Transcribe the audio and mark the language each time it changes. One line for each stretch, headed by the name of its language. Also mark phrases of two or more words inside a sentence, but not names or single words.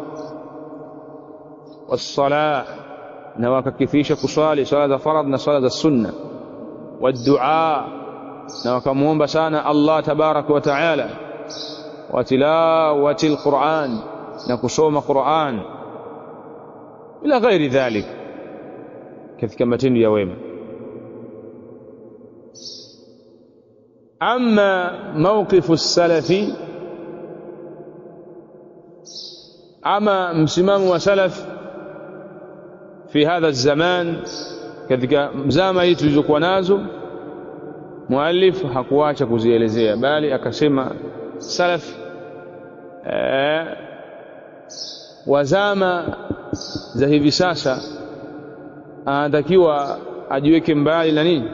Swahili: Wassalah, na wakakithisha kusali swala za faradh na swala za sunna. Waddua, na wakamuomba sana
Arabic: الله تبارك وتعالى. وتلاوة القرآن,
Swahili: na kusoma Quran,
Arabic: إلى غير ذلك,
Swahili: katika matendo ya wema.
Arabic: أما موقف السلف، أما مسمام وسلف في هذا الزمان،
Swahili: katika zama hii tulizokuwa nazo, muallif hakuacha kuzielezea, bali akasema salaf wa zama za hivi sasa anatakiwa ajiweke mbali na nini?